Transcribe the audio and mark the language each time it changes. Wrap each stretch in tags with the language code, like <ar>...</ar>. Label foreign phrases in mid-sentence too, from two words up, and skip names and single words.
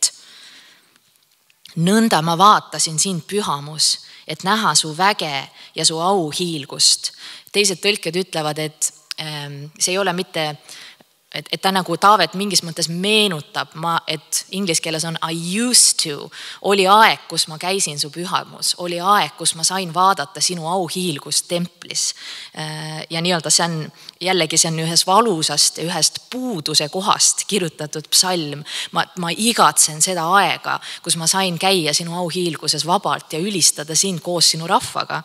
<et>Nõnda ma vaatasin sind pühamus, et näha su väge ja su au hiilgust. Teised tõlked ütlevad, et see ei ole mitte, et ta nagu Taavet mingis mõttes meenutab, et inglise keeles on</et> <en>I used to,</en> <et>oli aeg, kus ma käisin su pühamus, oli aeg, kus ma sain vaadata sinu au hiilgust templis. Ja nii-öelda see on, jällegi see on ühes valusast, ühest puuduse kohast kirjutatud psalm. Ma igatsen seda aega, kus ma sain käia sinu au hiilguses vabalt ja ülistada sind koos sinu rahvaga.</et>